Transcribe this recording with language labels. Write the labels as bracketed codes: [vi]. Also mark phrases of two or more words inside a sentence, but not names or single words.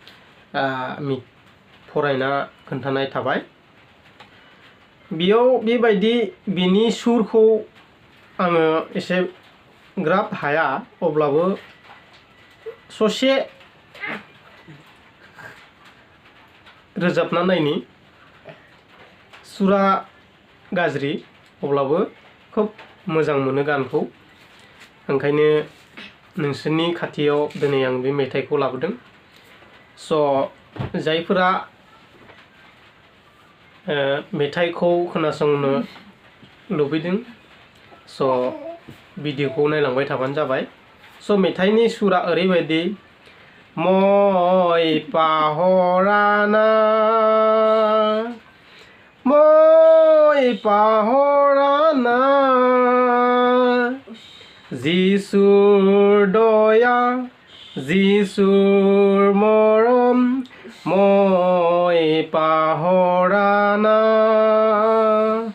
[brx] फरायना खोन्थानाय थाबाय बेयाव बेबायदि बिनि सुरखौ आङो एसे ग्राब हाया अब्लाबो ससे रोजाबना नायनि सुरा गाज्रि अब्लाबो खोब मोजां मोनो गानखौ ओंखायनो नोंसोरनि खाथियाव दिनै आं बे मेथाइखौ लाबोदों स' जायफोरा मेथाइखौ खोनासंनो लुबैदों स' भिडिअखौ नायलांबाय थाबानो जाबाय स' मेथाइनि सुरा ओरैबायदि [as] মই পাহৰা নাই মই পাহৰা নাই যিশুৰ দয়া যিশুৰ মৰম মই পাহৰা নাই